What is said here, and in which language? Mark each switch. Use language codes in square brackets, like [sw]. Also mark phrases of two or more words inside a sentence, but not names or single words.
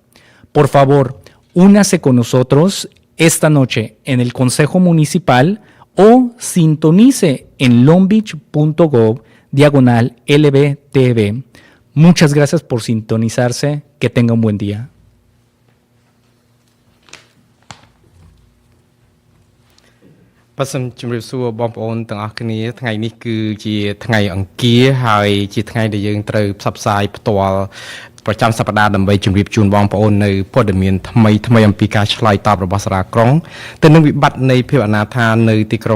[es] Por favor, únase con nosotros esta noche en el Consejo Municipal o sintonice en longbeach.gov/LBTV. Muchas gracias por sintonizarse. Que tenga un buen día. [km] បាទសូមជម្រាបសួរបងប្អូនទាំងអស់គ្នាថ្ងៃនេះគឺជាថ្ងៃអង្គារហើយជាថ្ងៃដែលយើងត្រូវផ្សព្វផ្សាយផ្ទាល់ប្រចាំសប្តាហ៍ដើម្បីជម្រាបជូនបងប្អូននៅព័ត៌មានថ្មីអំពីការឆ្លើយតបរបស់សាលាក្រុងទៅនឹងវិបត្តិនៃភាពអនាថានៅទីក្រុង